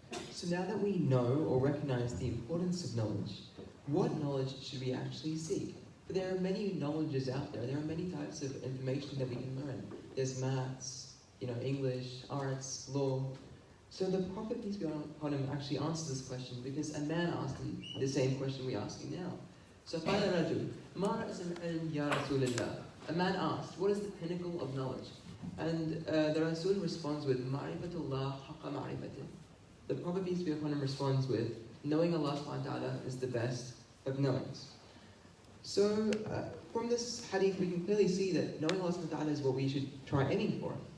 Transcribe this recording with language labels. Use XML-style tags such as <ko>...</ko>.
<en>So now that we know or recognize the importance of knowledge, what knowledge should we actually seek? For there are many knowledges out there. There are many types of information that we can learn. There's maths, English, arts, law. So the Prophet, peace be upon him, actually answers this question because a man asked him the same question we're asking now.</en> <ar>So قال رجل ما رأس العلم يا رسول الله.</ar> <en>A man asked, what is the pinnacle of knowledge? And the Rasul responds with</en> <ar>Ma'rifatullah haqqa ma'rifatih.</ar> <en>The Prophet, peace be upon him, responds with knowing Allah subhanahu wa ta'ala is the best of knowings. So from this hadith we can clearly see that knowing Allah subhanahu wa ta'ala is what we should try aiming for.</en>